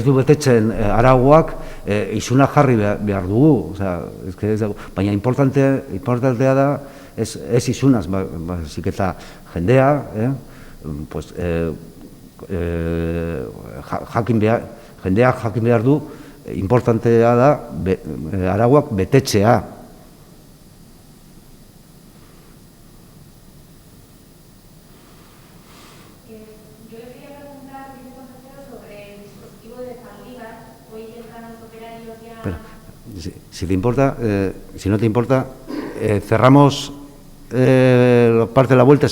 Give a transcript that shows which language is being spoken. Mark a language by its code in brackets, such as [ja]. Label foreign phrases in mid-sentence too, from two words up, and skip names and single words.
[eu] du betetzen arauak isuna jarri behar dugu, [es] es que [eu] baina importantea da ez isunaz, baizik eta jendea, pues jendeak jakin behar du, importantea da arauak betetzea. [es] Si te importa, si no te importa, cerramos parte de la vuelta.